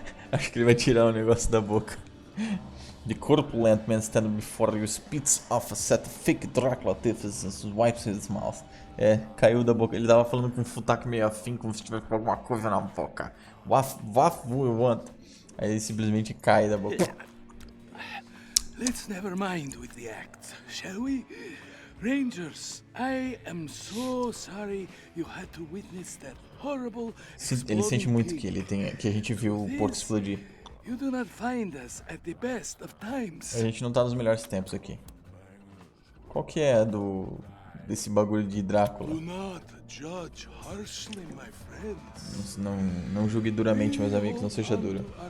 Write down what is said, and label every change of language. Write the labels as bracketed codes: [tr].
[pt] Acho que ele vai tirar o negócio da boca. [en] The corpulent man standing before you spits off a set of thick Dracula teeth and wipes his mouth. [pt] Caiu da boca. Ele tava falando com um sotaque meio afim, como se tivesse alguma coisa na boca. [en] What do you want? [pt] Aí ele simplesmente cai da boca. [en] Let's never mind with the act, shall we? Rangers, I am so sorry you had to witness that horrible [pt] Ele sente muito que a gente viu o porco explodir. [en] You do not find us at the best of times. [pt] A gente não tá nos melhores tempos aqui. Qual que é desse bagulho de Drácula? [en] Do not judge harshly, my friends. [pt] Não julgue duramente, meus amigos, não seja duro.